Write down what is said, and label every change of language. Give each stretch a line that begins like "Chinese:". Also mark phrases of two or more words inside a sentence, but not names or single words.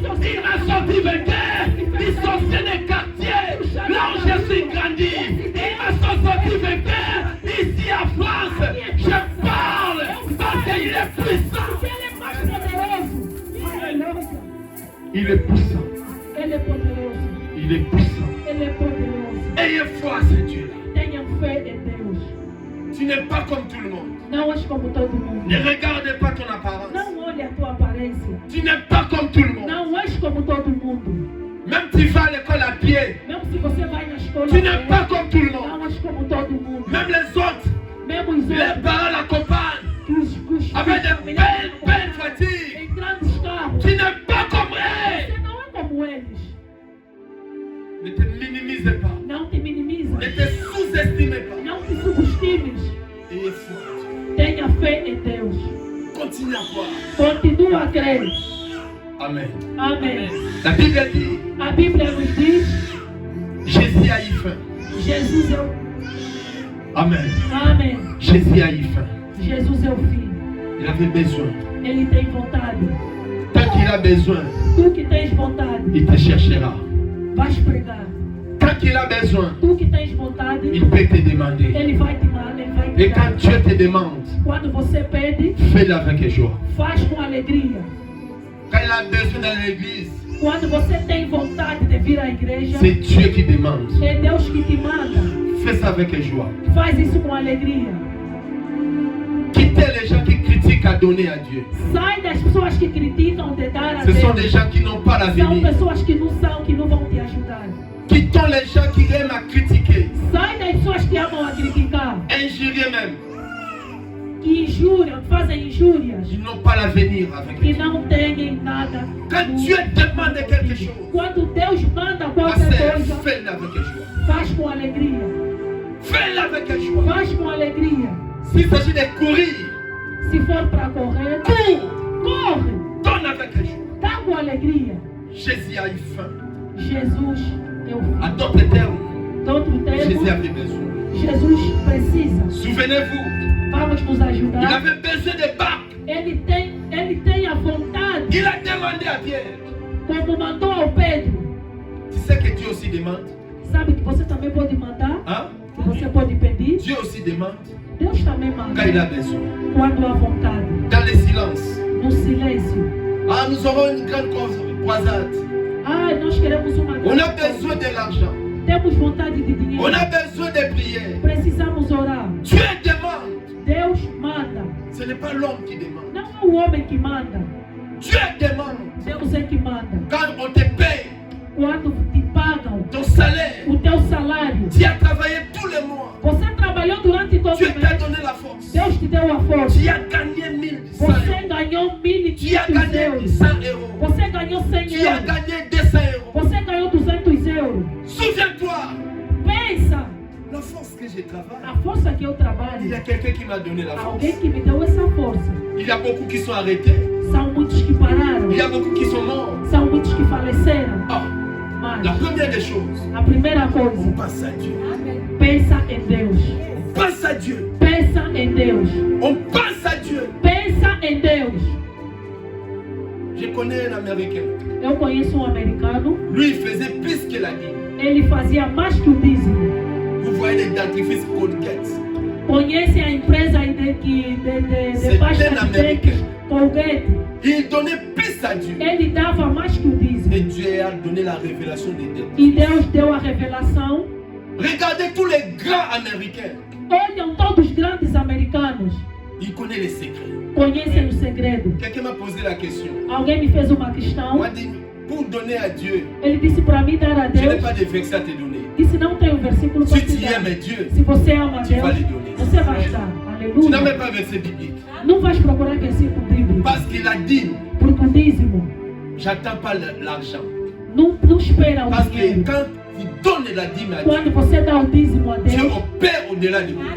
French: Il m'a sorti vainqueur des sorciers des quartiers. Là où je suis grandi. Il m'a sorti vainqueur ici en France. Je parle parce qu'il est puissant. Il est puissant.
Portuguese: Ele é poderoso.
French: Il est puissant.
Portuguese: Ele é poderoso.
French: Ayez foi à ce Dieu-là.
Portuguese: Tenha fé em Deus.
French: Tu n'es pas comme tout le monde.
Portuguese: Não és como todo mundo.
French: Ne regarde pas ton apparence.
Portuguese: Não olhe a tua aparência.
French: Tu n'es pas comme tout le monde.
Portuguese: Não és como todo mundo.
French: Même tu vas à l'école à pied.
Portuguese: Mesmo se você vai na escola,
French: Tu n'es pas comme tout le monde.
Portuguese: não és como todo mundo.
French: Même les autres,
Portuguese: Mesmo os
French: les
Portuguese: outros,
French: parents l'accompagnent
Portuguese: os
French: avec de belles voitures.
Portuguese: em grandes carros.
French: Tu n'es pas comme eux.
Portuguese: Você não é como eles.
French: Ne te minimise pas.
Portuguese: Não te minimiza.
French: Ne te sous-estime pas.
Portuguese: Não te subestimes.
French: Ayez foi en Dieu.
Portuguese: Tenha fé em Deus.
French: Continue à croire.
Portuguese: Continua a crer.
French: Amen.
Portuguese: Amém.
French: La Bible dit,
Portuguese: A Bíblia nos diz,
French: Jésus a eu faim.
Portuguese: Jesus é o...
French: Amen.
Portuguese: Amém.
French: Jésus a eu faim.
Portuguese: Jesus é o Filho.
French: Il avait besoin.
Portuguese: Ele tem vontade.
French: Tant qu'il a besoin,
Portuguese: Tu que tens vontade,
French: il te cherchera.
Portuguese: vais pregar.
French: Tant qu'il a besoin,
Portuguese: Tu que tens vontade,
French: il peut te demander.
Portuguese: Ele vai te dar, Ele vai te
French: Et quand
Portuguese: dar.
French: Dieu te demande,
Portuguese: Quando você pede,
French: fais-le avec joie.
Portuguese: faz com alegria.
French: Quand il a besoin dans l'église,
Portuguese: Quando você tem vontade de vir à igreja,
French: c'est Dieu qui demande.
Portuguese: é Deus que te manda.
French: Fais ça avec joie.
Portuguese: Faz isso com alegria.
French: Quittez les gens qui critiquent à donner à Dieu.
Portuguese: Sai das pessoas que criticam de dar a
French: Ce sont
Portuguese: Deus.
French: des gens qui n'ont pas
Portuguese: São
French: l'avenir.
Portuguese: pessoas que não vão te ajudar.
French: Quittons les gens qui aiment à critiquer,
Portuguese: Sai das pessoas que amam a criticar,
French: injurier même.
Portuguese: que injuriam, que fazem injúrias,
French: Ils n'ont pas l'avenir avec
Portuguese: que
French: Dieu.
Portuguese: não têm nada.
French: Quand Dieu demande quelque chose,
Portuguese: Quando Deus manda
French: ma
Portuguese: qualquer
French: sœur,
Portuguese: coisa,
French: fais-le avec joie.
Portuguese: faz com alegria.
French: Fais-le avec joie.
Portuguese: Faz com alegria.
French: S'il s'agit de courir,
Portuguese: Se for para correr,
French: cours.
Portuguese: corre.
French: Donne avec joie.
Portuguese: Dá com alegria.
French: Jésus a eu faim.
Portuguese: Jesus, eu
French: À d'autres termes,
Portuguese: outro
French: Jésus
Portuguese: tempo,
French: avait besoin.
Portuguese: Jesus precisa.
French: Souvenez-vous,
Portuguese: Vamos nos
French: il
Portuguese: ajudar.
French: avait besoin de barques.
Portuguese: Ele tem a vontade,
French: Il a demandé à Pierre.
Portuguese: como mandou ao Pedro.
French: Tu sais que Dieu aussi demande.
Portuguese: Sabe que você também pode mandar,
French: Hein?
Portuguese: que você pode pedir.
French: Dieu aussi demande
Portuguese: Deus também manda
French: quand il a besoin.
Portuguese: quando há vontade,
French: Dans le silence.
Portuguese: no silêncio.
French: Ah, nous aurons une grande croisade.
Portuguese: Ah, nós queremos uma
French: On a
Portuguese: grande
French: besoin
Portuguese: coisa.
French: de l'argent.
Portuguese: Temos vontade de dinheiro.
French: On a besoin de prière.
Portuguese: Precisamos orar.
French: Dieu demande.
Portuguese: Deus manda.
French: Ce n'est pas l'homme qui demande.
Portuguese: Não é o homem que manda.
French: Dieu demande.
Portuguese: Deus é que manda.
French: Quand on te paye
Portuguese: Quando te pagam
French: ton salaire,
Portuguese: o teu salário,
French: tu as travaillé tous les mois.
Portuguese: você trabalhou durante todo
French: Dieu
Portuguese: o
French: t'a
Portuguese: mês.
French: donné la force.
Portuguese: Deus te deu a força.
French: Tu as gagné 1100
Portuguese: Você
French: euros.
Portuguese: ganhou
French: Tu as
Portuguese: 1.500
French: gagné
Portuguese: euros.
French: 100 euros.
Portuguese: Você ganhou 100
French: Tu as
Portuguese: euros.
French: gagné 200 euros.
Portuguese: Você ganhou 200 euros.
French: Souviens-toi,
Portuguese: Pensa,
French: la force que je travaille.
Portuguese: a força que eu
French: Il y
Portuguese: trabalho.
French: a quelqu'un qui m'a donné la force.
Portuguese: Alguém que me deu essa força.
French: Il y a beaucoup qui sont arrêtés.
Portuguese: São muitos que pararam.
French: Il y a beaucoup qui sont morts.
Portuguese: São muitos que faleceram.
French: Ah,
Portuguese: Mas
French: la première des choses,
Portuguese: a primeira
French: on
Portuguese: coisa,
French: pense à Dieu.
Portuguese: pensa em Deus.
French: On pense à Dieu.
Portuguese: Pensa em Deus.
French: On pense à Dieu.
Portuguese: Pensa em Deus.
French: Je connais un Américain.
Portuguese: Eu conheço americano.
French: Lui, il faisait plus que la dîme.
Portuguese: Ele fazia mais que o dízimo.
French: Vous voyez les dentifrices Colgate.
Portuguese: Conhece a empresa aí de
French: C'est
Portuguese: pasta bem de
French: américain.
Portuguese: dentes, Colgate.
French: Il donnait plus à Dieu.
Portuguese: Ele dava mais que o dízimo.
French: Et Dieu a donné la révélation des dents.
Portuguese: E Deus deu a revelação.
French: Regardez tous les grands Américains.
Portuguese: Olham todos os grandes americanos.
French: Il connaît les secrets.
Portuguese: Conhecem o segredo.
French: Quelqu'un m'a posé la question.
Portuguese: Alguém me fez uma questão.
French: Moi, dit, pour donner à Dieu,
Portuguese: Ele disse para mim dar a
French: je n'ai
Portuguese: Deus.
French: pas de verset à te donner.
Portuguese: Disse não tem um versículo para
French: Si
Portuguese: te
French: tu
Portuguese: dar.
French: aimes Dieu,
Portuguese: Se você ama
French: tu vas
Portuguese: Deus,
French: lui donner.
Portuguese: você vai dar.
French: Tu n'as
Portuguese: Aleluia.
French: même pas verset biblique.
Portuguese: Não vais procurar versículo bíblico.
French: Parce qu'il a dit,
Portuguese: Porque o dízimo
French: j'attends pas l'argent.
Portuguese: não espera o
French: Parce que
Portuguese: dinheiro.
French: quand tu donnes la dîme à Dieu,
Portuguese: Quando você dá o dízimo a
French: Dieu
Portuguese: Deus,
French: opère au-delà de vous.